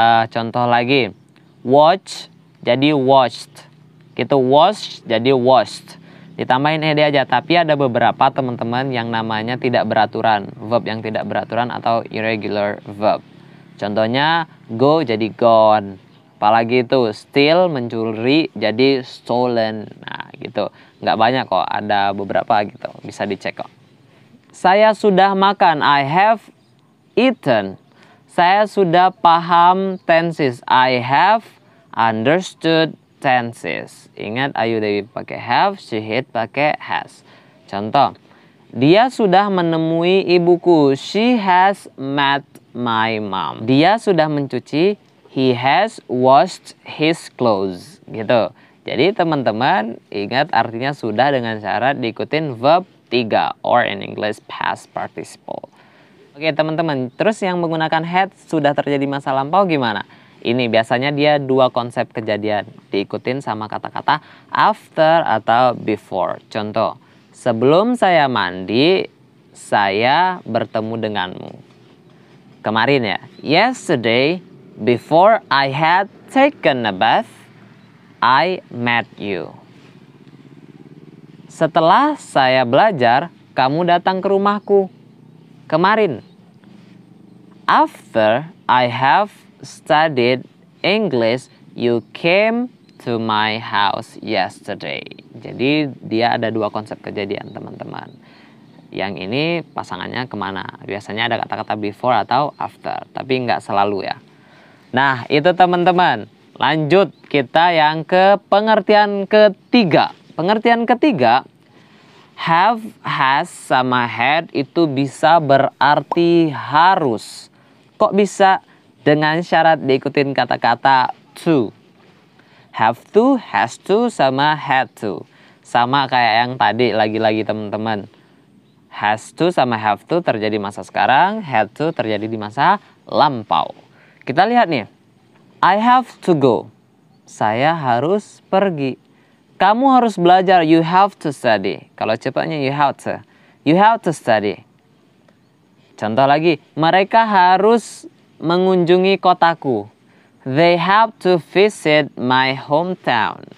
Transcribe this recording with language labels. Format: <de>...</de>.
<id>Contoh lagi, watch jadi watched. Gitu, wash jadi washed. Ditambahin ed aja, tapi ada beberapa teman-teman yang namanya tidak beraturan. Verb yang tidak beraturan atau irregular verb. Contohnya go jadi gone. Apalagi itu steal, mencuri jadi stolen. Nah gitu. Nggak banyak kok, ada beberapa gitu. Bisa dicek kok. Saya sudah makan.</id> <en>I have eaten.</en> <id>Saya sudah paham tenses.</id> <en>I have understood tenses.</en> <id>Ingat Ayu Dewi pakai have, Syihid pakai has. Contoh, dia sudah menemui ibuku.</id> <en>She has met my mom.</en> <id>Dia sudah mencuci.</id> <en>He has washed his clothes.</en> <id>Gitu. Jadi teman-teman ingat artinya sudah dengan syarat diikutin verb 3</id> <en>or in English past participle.</en> <id>Oke teman-teman, terus yang menggunakan had sudah terjadi masa lampau gimana? Ini biasanya dia dua konsep kejadian, diikutin sama kata-kata after atau before. Contoh, sebelum saya mandi, saya bertemu denganmu. Kemarin ya,</id> <en>yesterday, before I had taken a bath, I met you.</en> <id>Setelah saya belajar, kamu datang ke rumahku. Kemarin.</id> <en>After I have studied English, you came to my house yesterday.</en> <id>Jadi dia ada dua konsep kejadian teman-teman. Yang ini pasangannya kemana? Biasanya ada kata-kata before atau after. Tapi nggak selalu ya. Nah itu teman-teman. Lanjut kita yang ke pengertian ketiga. Pengertian ketiga. Have, has, sama had itu bisa berarti harus. Kok bisa? Dengan syarat diikutin kata-kata to.</id> <en>Have to, has to, sama had to.</en> <id>Sama kayak yang tadi lagi-lagi teman-teman. Has to sama have to terjadi masa sekarang. Had to terjadi di masa lampau. Kita lihat nih.</id> <en>I have to go.</en> <id>Saya harus pergi. Kamu harus belajar,</id> <en>you have to study.</en> <id>Kalau cepatnya</id> <en>you have to study.</en> <id>Contoh lagi, mereka harus mengunjungi kotaku.</id> <en>They have to visit my hometown.</en>